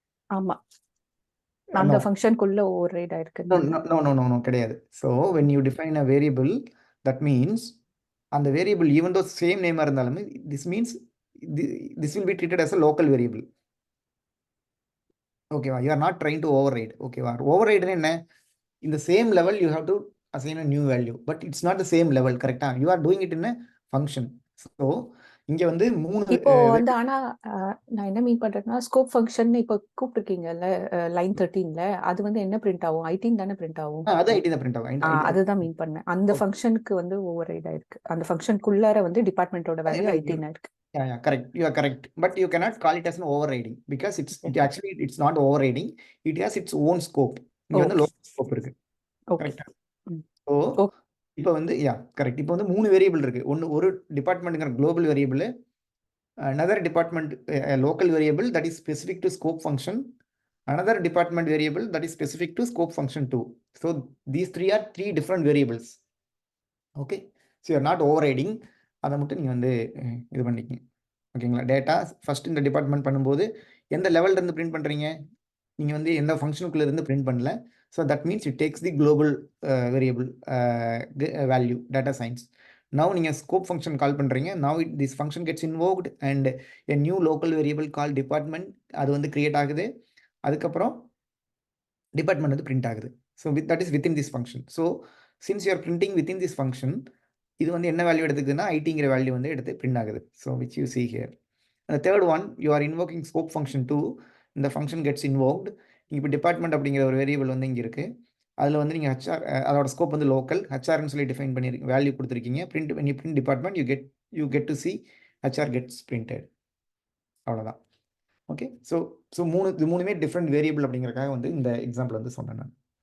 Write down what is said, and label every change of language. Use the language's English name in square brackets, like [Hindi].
[Tamil] ஆமா, அந்த ஃபங்க்ஷனுக்குள்ள ஓவர்ரைட் ஆயிருக்கு. No, கிடையாது. [English] so when you define a variable, that means [Tamil] அந்த வேரியபிள் [English] even though [Tamil] சேம் நேமாக இருந்தாலுமே [English] this means this will be treated as a local variable. ஓகேவா? you are not trying to override. [Tamil] ஓகேவா? override என்ன? [English] in the same level you have to assign a new value, but it's not the same level. கரெக்டா? you are doing it in a function. [Tamil] So இங்க வந்து இப்போ வந்து ஆனா நான் என்ன மீன் பண்றேன்னா, ஸ்கோப் ஃபங்க்ஷன் இப்போ கூப்பிட்டுருக்கீங்கல்ல லைன் 13ல, அது வந்து என்ன பிரிண்ட் ஆகும்? 18 தானே பிரிண்ட் ஆகும்? அது ஐடி தான் பிரிண்ட் ஆகும். அதுதான் மீன் பண்ணேன். அந்த ஃபங்க்ஷனுக்கு வந்து ஓவர்ரைட் ஆயிருக்கு. அந்த ஃபங்க்ஷனுக்குள்ளார வந்து டிபார்ட்மெண்டோட வேல்யூ 18 ஆயிருக்கு. [English] Yeah, correct. You are correct. But you cannot call it as an overriding because it's not overriding. It has its own scope. [Tamil] இங்க வந்து local scope இருக்கு. கரெக்ட்டா? ஸோ இப்போ வந்து கரெக்ட். இப்போ வந்து 3 வேரியபிள் இருக்கு. ஒரு டிபார்ட்மெண்ட்ங்கிற global variable, [English] another department local variable that is specific to scope function, another department variable that is specific to scope function 2. So these three are 3 different variables. Okay, so you are not overriding. [Tamil] அதை மட்டும் நீங்கள் வந்து இது பண்ணிக்கிங்க. ஓகேங்களா? Data first இந்த department பண்ணும்போது எந்த லெவலில் இருந்து பிரிண்ட் பண்ணுறீங்க? நீங்கள் வந்து எந்த ஃபங்க்ஷனுக்குள்ளே இருந்து பிரிண்ட் பண்ணல. [English] So that means it takes the global variable value data science. [Tamil] now நீங்கள் ஸ்கோப் ஃபங்க்ஷன் கால் பண்ணுறீங்க. [English] now this function gets invoked and a new local variable called department [Tamil] அது வந்து கிரியேட் ஆகுது. அதுக்கப்புறம் டிபார்ட்மெண்ட் வந்து பிரிண்ட் ஆகுது. So [English] that is within this function. [Tamil] So [English] since you're printing within this function, [Tamil] இது வந்து என்ன வேல்யூ எடுத்துக்குதுன்னா ஐடிங்கிற வேல்யூ வந்து எடுத்து பிரிண்ட் ஆகுது. So [English] Which you see here. The third one, you are invoking scope function 2. இந்த function gets invoked. [Tamil] இப்போ department அப்படிங்கிற ஒரு வேரியபிள் வந்து இங்கே இருக்குது. அதில் வந்து நீங்கள் ஹெச்ஆர், அதோட ஸ்கோப் வந்து லோக்கல் ஹெச்ஆர்னு சொல்லி டிஃபைன் பண்ணியிருக்கீங்க, வேல்யூ கொடுத்துருக்கீங்க. [English] Print when you print department you get to see HR gets printed. [Tamil] அவ்வளோதான். [English] Okay. [Tamil] ஸோ இது மூணுமே டிஃப்ரெண்ட் வேரியபிள் அப்படிங்கிறக்காக வந்து இந்த எக்ஸாம்பிள் வந்து சொன்னேன் நான்.